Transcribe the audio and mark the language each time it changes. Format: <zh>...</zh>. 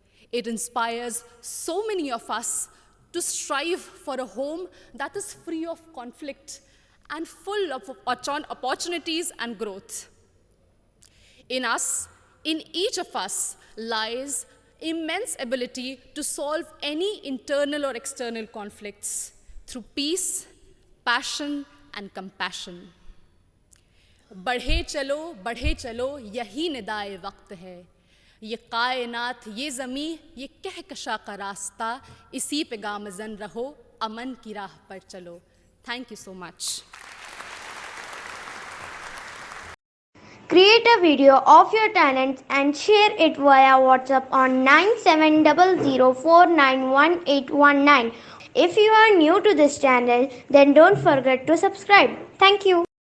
<en>It inspires so many of us to strive for a home that is free of conflict and full of opportunities and growth. In us, in each of us, lies immense ability to solve any internal or external conflicts through peace, passion, and compassion.</en> <hi>बढ़े चलो यही निदाए वक्त है, ये कायनात, ये ज़मी, ये कहकशा का रास्ता, इसी पे गामज़न रहो, अमन की राह पर चलो.</hi> <en>Thank you so much. Create a video of your talents and share it via WhatsApp on 9700491819. If you are new to this channel, then don't forget to subscribe. Thank you.</en>